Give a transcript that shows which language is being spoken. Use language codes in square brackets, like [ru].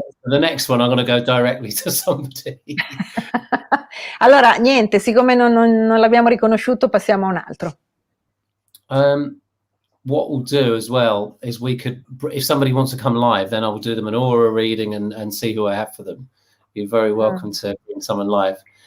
[en] The next one, I'm going to go directly to somebody. [it] Allora, niente, siccome non l'abbiamo riconosciuto, passiamo a un altro. [en] What we'll do as well is we could, if somebody wants to come live, then I will do them an aura reading and see who I have for them. You're very welcome to bring someone live.